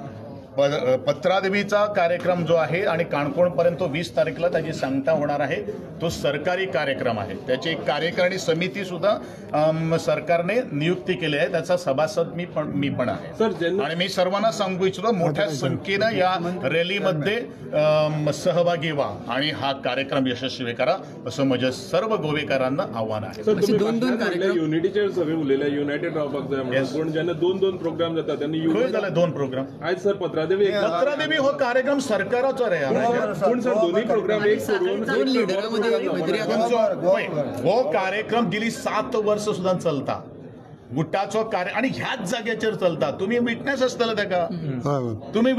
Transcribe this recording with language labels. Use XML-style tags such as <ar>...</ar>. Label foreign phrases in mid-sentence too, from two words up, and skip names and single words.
<mr>पत्रादेवीचा कार्यक्रम जो आहे आणि काणकोणपर्यंत तो 20 तारखेला त्याची सांगता होणार आहे तो सरकारी कार्यक्रम आहे त्याची एक कार्यकारिणी समिती सुद्धा सरकारने नियुक्ती केली आहे त्याचा सभासद मी पण आहे आणि मी सर्वांना सांगू इच्छितो मोठ्या संख्येनं या रॅलीमध्ये सहभागी व्हा आणि हा कार्यक्रम यशस्वी करा असं माझ्या सर्व गोवेकारांना आव्हान आहे.</mr> <kok>दोन युनिटीचे सगळे उरलेले युनायटेड रावपाक जाय पण जेन्ना दोन प्रोग्राम जातात त्यांनी खंय जाले 2 प्रोग्राम आज सर पत्रादेवी हो कार्यक्रम सरकाराचो रे पण सर दोन्ही प्रोग्राम एक सोडून हो कार्यक्रम गेली 7 वर्ष सुद्धा चलता गुटाचो कार्य आणि ह्याच जाग्याचेर चलता तुम्ही विटनेस आसतले ताका तुम्ही</kok>